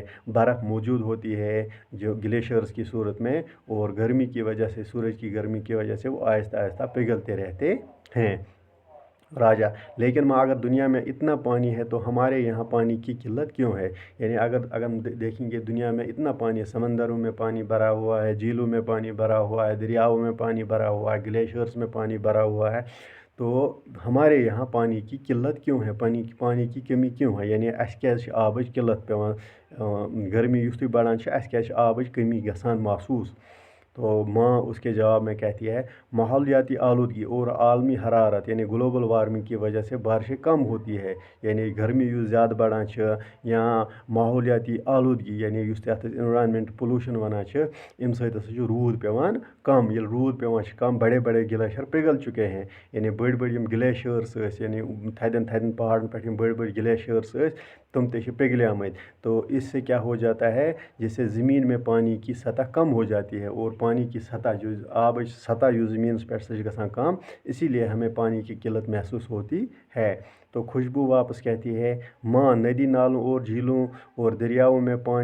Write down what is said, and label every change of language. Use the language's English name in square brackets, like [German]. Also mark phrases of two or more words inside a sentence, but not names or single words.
[Urdu] برف موجود ہوتی ہے جو گلیشیئرز کی صورت میں اور گرمی کی وجہ سے سورج کی گرمی کی وجہ سے وہ آہستہ آہستہ پگھلتے رہتے ہیں راجہ لیکن اگر دنیا میں اتنا پانی ہے تو ہمارے یہاں پانی کی قلت کیوں ہے یعنی اگر ہم دیکھیں گے دنیا میں اتنا پانی ہے سمندروں میں پانی بھرا ہوا ہے جھیلوں میں پانی بھرا ہوا ہے دریاؤں میں پانی بھرا ہوا ہے گلیشیئرز میں پانی بھرا ہوا ہے تو ہمارے یہاں پانی کی قلت کیوں ہے پانی کی کمی کیوں ہے یعنی [Kashmiri] اس کیازِ آبٕچ قلت پیوان گرمی یُتھُے بڑھان اس کیازِ آبٕچ کمی گژھان محسوس [Urdu] تو ماں اس کے جواب میں کہتی ہے ماحولیاتی آلودگی اور عالمی حرارت یعنی [English] global warming [Urdu] کی وجہ سے بارشیں کم ہوتی ہے یعنی گرمی [Kashmiri] یُس زیادٕ بڑھان [Urdu] یا ماحولیاتی آلودگی یعنی [Kashmiri] یُس تتھ [English] environment pollution [Kashmiri] ونان امہِ سۭتۍ ہسا چھُ روٗد پیوان کم ییٚلہِ روٗد پیوان چھُ کم [Urdu] بڑے گلیشیئر پگھل چکے ہیں یعنی [Kashmiri] بڑی یم گلیشیئرس یعنی تھدین پہاڑن پہ بڑی گلیشیئرس تم تے پگھلے آمت [Urdu] تو اس سے کیا ہو جاتا ہے جس سے زمین میں پانی کی سطح کم ہو جاتی ہے اور پانی کی سطح جو آب سطح جو زمین پہ سے [Kashmiri] گژھان کم [Urdu] اسی لیے ہمیں پانی کی قلت محسوس ہوتی ہے تو خوشبو واپس کہتی ہے ماں ندی نالوں اور جھیلوں اور دریاؤں میں